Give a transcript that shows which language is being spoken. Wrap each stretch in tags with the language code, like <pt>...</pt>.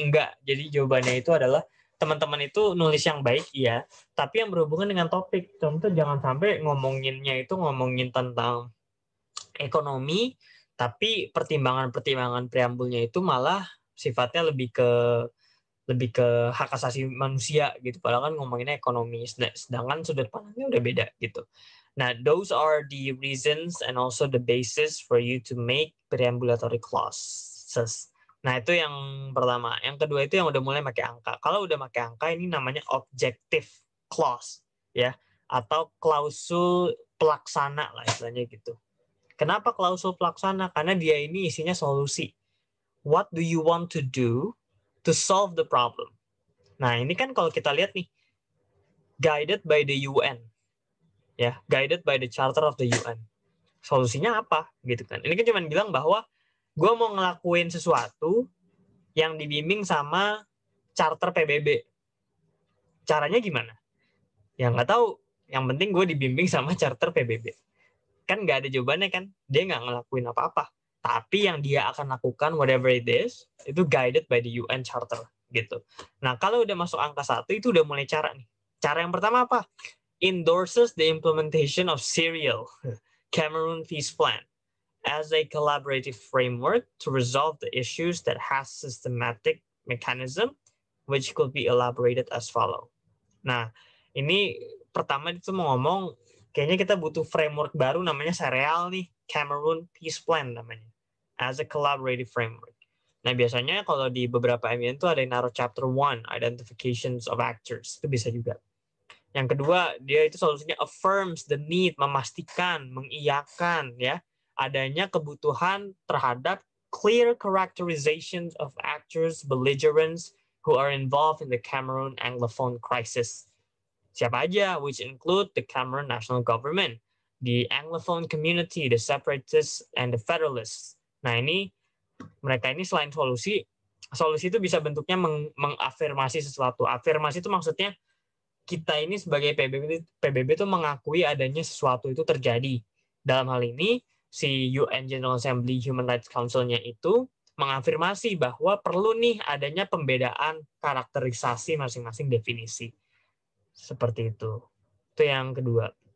<id>Enggak, jadi jawabannya itu adalah teman-teman itu nulis yang baik, iya, tapi yang berhubungan dengan topik. Contoh jangan sampai ngomonginnya itu ngomongin tentang ekonomi, tapi pertimbangan-pertimbangan preambulnya itu malah sifatnya lebih ke hak asasi manusia gitu. Padahal kan ngomonginnya ekonomi, sedangkan sudut pandangnya udah beda gitu.</id> <en>Nah, those are the reasons and also the basis for you to make preambulatory clauses.</en> <id>Nah, itu yang pertama. Yang kedua itu yang udah mulai pakai angka. Kalau udah pakai angka, ini namanya objective clause, ya, atau klausul pelaksana lah istilahnya gitu. Kenapa klausul pelaksana? Karena dia ini isinya solusi.</id> <en>What do you want to do to solve the problem?</en> <id>Nah, ini kan kalau kita lihat nih,</id> <en>guided by the UN, ya, guided by the Charter of the UN.</en> <id>Solusinya apa, gitu kan? Ini kan cuma bilang bahwa gue mau ngelakuin sesuatu yang dibimbing sama Charter PBB. Caranya gimana? Ya nggak tahu. Yang penting gue dibimbing sama Charter PBB. Kan nggak ada jawabannya kan? Dia nggak ngelakuin apa-apa. Tapi yang dia akan lakukan,</id> <en>whatever it is,</en> <id>itu</id> <en>guided by the UN Charter</en> <id>gitu. Nah, kalau udah masuk angka 1, itu udah mulai cara nih. Cara yang pertama apa?</id> <en>Endorses the implementation of Serial Cameroon Peace Plan as a collaborative framework to resolve the issues that has systematic mechanism which could be elaborated as follow.</en> <id>Nah, ini pertama itu mau ngomong kayaknya kita butuh framework baru namanya Serial nih, Cameroon Peace Plan namanya, as a collaborative framework. Nah, biasanya kalau di beberapa MUN itu ada yang naruh chapter 1, identifications of actors, itu bisa juga. Yang kedua, dia itu solusinya affirms the need, memastikan, mengiyakan ya, adanya kebutuhan terhadap</id> <en>clear characterizations of actors, belligerents who are involved in the Cameroon Anglophone crisis.</en> <id>Siapa aja,</id> <en>which include the Cameroon national government, the Anglophone community, the separatists, and the federalists.</en> <id>Nah, ini mereka ini selain solusi itu bisa bentuknya mengafirmasi sesuatu. Afirmasi itu maksudnya kita ini sebagai PBB itu mengakui adanya sesuatu itu terjadi. Dalam hal ini, si UN General Assembly Human Rights Council-nya itu mengafirmasi bahwa perlu nih adanya pembedaan karakterisasi masing-masing definisi. Seperti itu. Itu yang kedua.</id>